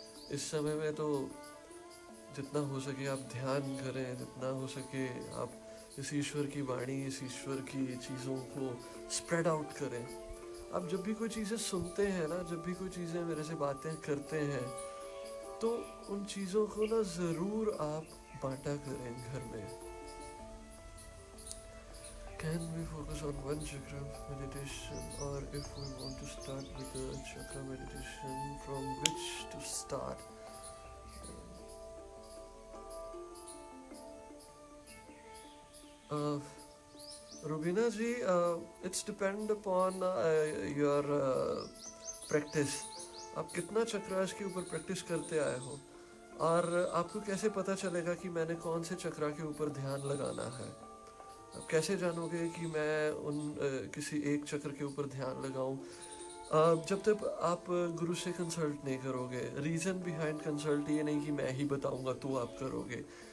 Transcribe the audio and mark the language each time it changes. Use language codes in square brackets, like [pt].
[hi] इस समय में तो जितना हो सके आप ध्यान करें, जितना हो सके आप इस ईश्वर की वाणी, इस ईश्वर की चीज़ों को स्प्रेड आउट करें। आप जब भी कोई चीज़ें सुनते हैं ना, जब भी कोई चीज़ें मेरे से बातें करते हैं, तो उन चीज़ों को ना ज़रूर आप बांटा करें घर में। [en] Can we focus on one chakra meditation, or if we want to start with a chakra meditation, from which to start? Rubina ji, it's depend upon your practice. [hi] आप कितना चक्रास के ऊपर प्रैक्टिस करते आए हो, और आपको कैसे पता चलेगा कि मैंने कौन से चक्रा के ऊपर ध्यान लगाना है। आप कैसे जानोगे कि मैं किसी एक चक्र के ऊपर ध्यान लगाऊं? जब तक आप गुरु से कंसल्ट नहीं करोगे। रीज़न बिहाइंड कंसल्ट ये नहीं कि मैं ही बताऊंगा तो आप करोगे।